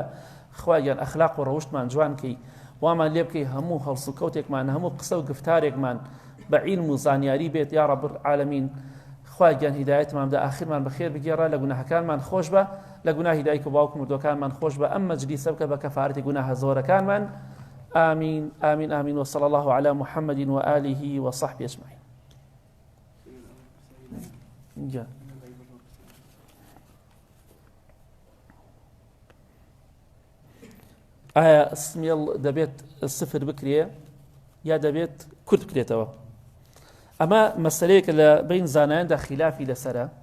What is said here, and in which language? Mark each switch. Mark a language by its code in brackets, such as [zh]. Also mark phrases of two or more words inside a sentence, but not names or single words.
[ckb] خوایگیان ئەخلاق و ڕەوشتمان جوان کەی، وامان لێ بکەی هەموو هەڵسوکەوتێکمان، هەموو قسە و گفتارێکمان بە عیلم و زانیاری بێت یا [ar] ڕەب العالەمین. [ckb] خوای گیان هیدایەتماندا ئاخرمان بەخێر بگێڕە لە گوناهەکانمان خۆش بە لە گوناهی دایک و باوک مردوەکانمان خۆش بە ئەم مەجلیسە بکە بە کەفارەتی گوناهە زۆرەکانمان [ar] آمين آمين آمين وصلى الله على محمد وآله وصحبه أجمعين. [ckb] ئایا سمیێڵ دەبێت سفر بکرێ یا دەبێت کورت بکرێتەوە؟ ئەمە مەسەلەیەکە لە بین زانایاندا خلافی لەسەرە.